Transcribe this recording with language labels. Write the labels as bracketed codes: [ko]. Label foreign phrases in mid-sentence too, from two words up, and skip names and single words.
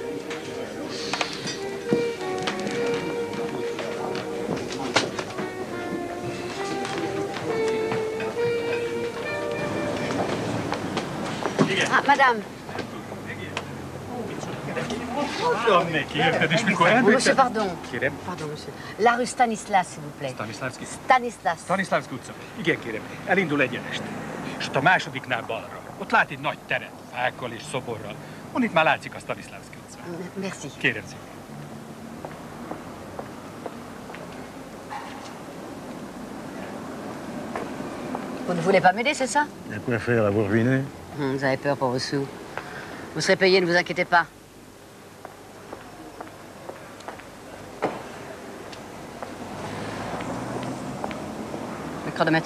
[fr] Ah, madame. Monsieur, pardon. Pardon, monsieur. La rue Stanislas, s'il vous plaît. Stanislas. [hu] Stanislavski utca. Igen, kérem. Elindul egyenest. És ott a másodiknál balra. Ott lát egy nagy teret, fákkal és szoborral. Itt már látszik a Stanislavski utca. [fr] Merci. [hu] Kérem szépen. [fr] Vous ne voulez pas m'aider, c'est ça? Il y a quoi faire, à vous ruiner? Vous avez peur pour vos sous. Vous serez payé, ne vous inquiétez pas. Le chronomètre.